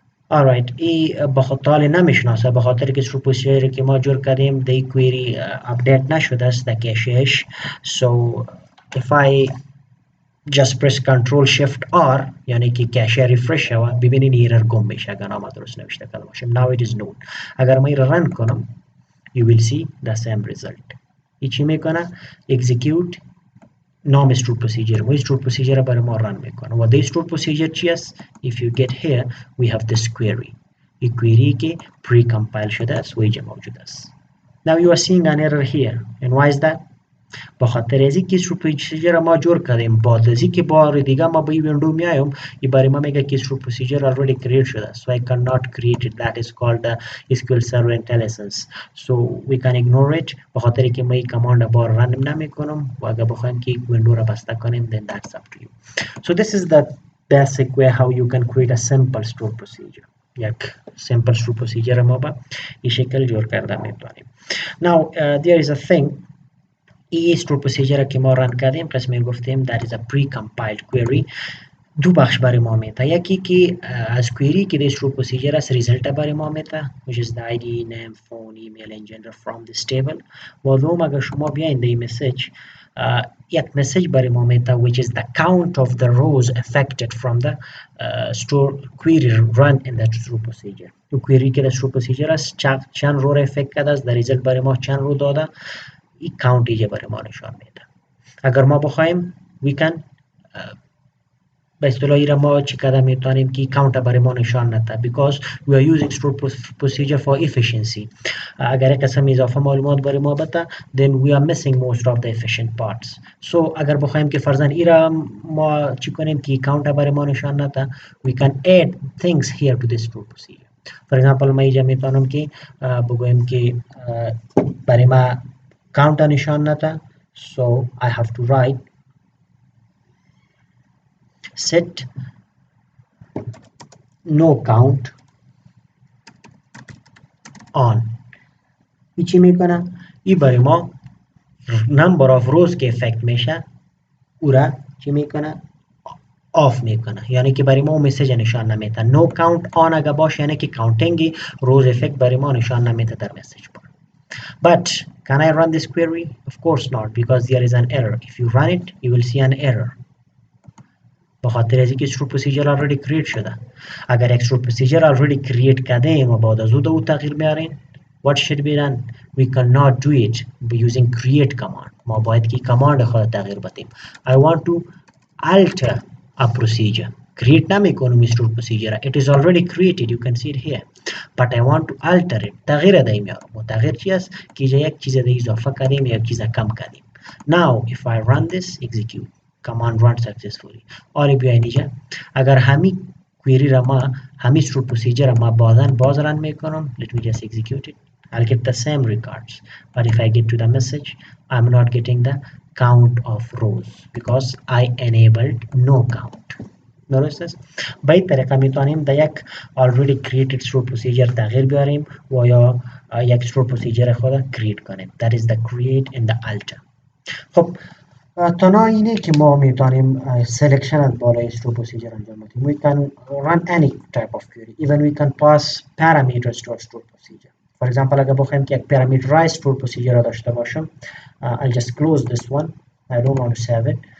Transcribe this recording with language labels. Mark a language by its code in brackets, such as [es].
[fa] alright ای بخاطر نمیشناسه به خاطر که stored procedure که ما جور کردیم دی query update نشده است در کشش. [en] So if I just press control shift R [fa] یعنی که کشه ریفرش شود ببینین ایرر گم میشه اگر نام درست نوشته کرده باشیم. [en] Now it is known. [fa] اگر ما ایرر رن کنم [en] you will see the same result. [fa] ای چی میکنه؟ execute نام stored procedure و stored procedure برای ما رن میکنه و دی stored procedure چی است؟ [en] If you get here we have this query. [fa] این query که pre-compile شده است و اینجا موجود است. [en] Now you are seeing an error here and why is that؟ [fa] بخاطر از اینکه stored procedure ما جور کردیم بعد از اینکه بار دیگه ما به این ویندو میایم این برای ما میگه که stored procedure already create شده [en] so I cannot create it. That is called the SQL Server IntelliSense. So we can ignore it [fa] بخاطر که ما این کماند بار رن نمیکنم و اگر بخوایم که ویندو را بسته کنیم [en] then that's up to you. So this is the basic way how you can create a simple stored procedure. [fa] یک simple stored procedure ما با این شکل جور کرده میتونیم. [en] Now there is a thing [fa] ای stored procedure که ما رن کردیم قسمی گفتیم [en] that is a pre-compiled query. [fa] دو بخش برای ما میده. یکی که از query که دی stored procedure است result برای ما میده [en] which is the ID, name, phone, email and gender from this table [fa] و دوم اگر شما بیاین دی مسیج یک مسیج برای ما میده [en] which is the count of the rows affected from the store query run in the stored procedure. [fa] تو query که دی stored procedure است چند رو را افکت کرده است در result برای ما چند رو داده این کاونت اینجا برای ما نشان میده. اگر ما بخوایم we can به اصطلاحی را ما چی کده میتونیم که کاونت برای ما نشان نده [en] because we are using stored procedure for efficiency. [fa] اگر یک قسم اضافه معلومات برای ما بده [en] then we are missing most of the efficient parts. [fa] So اگر بخوایم که فرضاً ای را ما چی کنیم که کاونت برای ما نشان نده [en] we can add things here to this stored procedure. [fa] For example ما اینجا میتونم که بگویم که برای ما count نشان نده [en] so I have to write set no count on. [fa] این چی میکنه؟ این برای ما number of rows که افکت میشه او را چی میکنه؟ آف میکنه یعنی که برای ما مسیج نشان نمیده. no count on اگر باشه یعنی که counting rows افکت برای ما نشان نمیده در مسیج بار. [en] But can I run this query? Of course not because there is an error. If you run it, you will see an error. [fa] بخاطر از اینکه stored procedure already create شده. اگر یک stored procedure already create کرده و بعد از او تغییر بیارین [en] what should be done? We cannot do it by using create command. [fa] ما باید کی command خود تغییر بدیم. [en] I want to alter a procedure. Create نمیکنم stored procedure. It is already created. You can see it here. But I want to alter it. [fa] تغییر دهیم یارو. و تغییر چی است؟ که یک چیز دیگه اضافه کردیم یا یک چیز کم کردیم. [en] Now if I run this, execute. Command run successfully. [fa] اور بیاین اینجا. اگر همین query را ما همین stored procedure را ما بعداً باز run میکنم. [en] Let me just execute it. I'll get the same records. But if I get to the message, I'm not getting the count of rows because I enabled no count. [fa] درست به این طریقه میتونیم در یک already created stored procedure تغییر بیاریم و یا یک stored procedure خود create کنیم. [en] That is the create and the alter. [fa] خب تنها اینه که ما میتونیم selection از بالای stored procedure انجام بدیم. [en] We can run any type of query. Even we can pass parameters to our stored procedure. For example [fa] اگر بخوایم که یک parameterized stored procedure را داشته باشم [en] I'll just close this one. I don't want to save it.